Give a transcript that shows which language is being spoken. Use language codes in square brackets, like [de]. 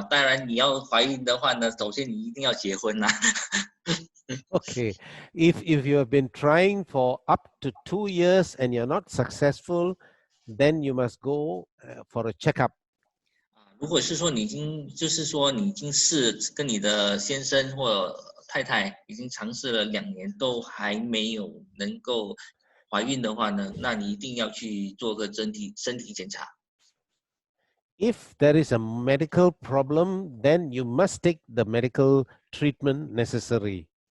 [zh] 当然，你要怀孕的话呢，首先你一定要结婚啦。 [en] Okay. If you have been trying for up to 2 years and you're not successful, then you must go for a checkup. [zh] 如果是说你已经，就是说你已经是跟你的先生或太太已经尝试了2年，都还没有能够怀孕的话呢，那你一定要去做个身体检查。 [en] If there is a medical problem, then you must take the medical treatment necessary.